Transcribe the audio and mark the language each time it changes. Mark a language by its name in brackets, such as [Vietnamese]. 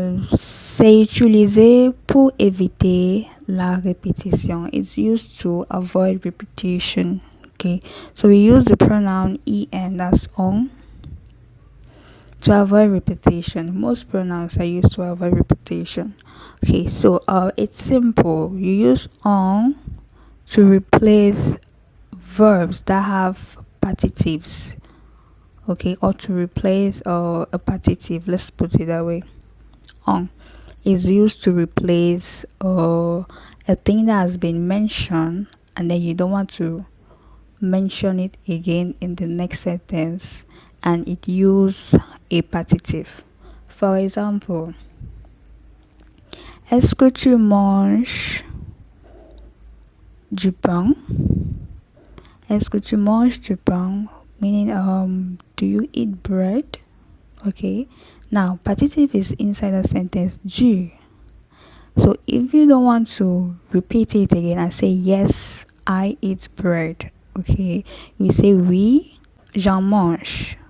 [French] C'est utilisé pour éviter la répétition. [English] It's used to avoid repetition. Okay, so we use the pronoun en, that's on, to avoid repetition. Most pronouns are used to avoid repetition. Okay, so it's simple. You use on to replace verbs that have partitives. Okay, or to replace a partitive. Let's put it that way. On is used to replace a thing that has been mentioned, and then you don't want to mention it again in the next sentence, and it use a partitive. For example, [French] est-ce que tu manges du pain? Est-ce que tu manges du pain? [English] Meaning, do you eat bread? Okay, now partitive is inside the sentence du. So if you don't want to repeat it again and say yes, I eat bread, okay, you say [French] oui, j'en mange.